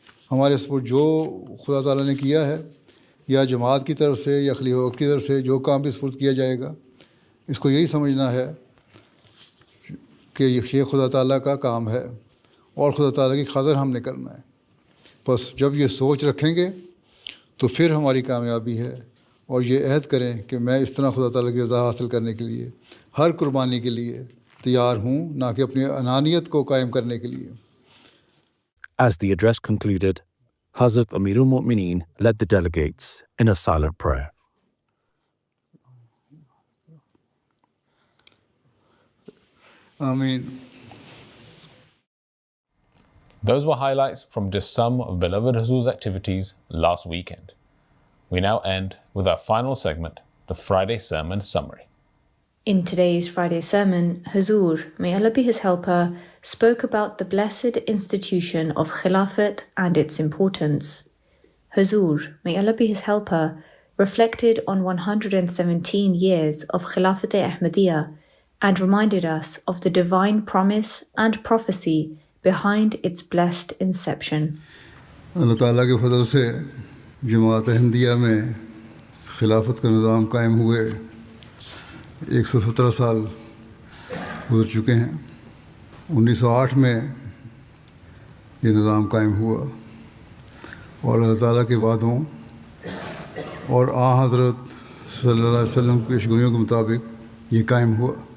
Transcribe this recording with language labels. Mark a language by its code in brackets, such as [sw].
[ur] ہمارے سپرد جو خدا تعالیٰ نے کیا ہے، یا جماعت کی طرف سے یا خلیفہ وقت کی طرف سے جو کام بھی سپرد کیا جائے گا، اس کو یہی سمجھنا ہے کہ یہ خدا تعالیٰ کا کام ہے اور خدا تعالیٰ کی خاطر ہم نے کرنا ہے. بس جب یہ سوچ رکھیں گے تو پھر ہماری کامیابی ہے. اور یہ عہد کریں کہ میں اس طرح خدا تعالیٰ کی رضا حاصل کرنے کے لیے ہر قربانی کے لیے تیار ہوں، نہ کہ اپنی انانیت کو قائم کرنے کے لیے. [en] As the address concluded, Hazrat Amir al-Mu'mineen led the delegates in a silent prayer. Ameen. Those were highlights from just some of beloved Huzoor's activities last weekend. We now end with our final segment, the Friday Sermon Summary. In today's Friday sermon, Huzoor, may Allah be his helper, spoke about the blessed institution of Khilafat and its importance. Huzoor, may Allah be his helper, reflected on 117 years of Khilafat Ahmadiyya and reminded us of the divine promise and prophecy behind its blessed inception. [ur] اللہ تعالیٰ کے فضل سے جماعت احمدیہ میں خلافت کا نظام قائم ہوئے 117 سال گزر چکے ہیں. 1908 میں یہ نظام قائم ہوا اور اللہ تعالیٰ کے وعدوں اور حضرت صلی اللہ علیہ وسلم کی پیشگوئیوں کے مطابق یہ قائم ہوا.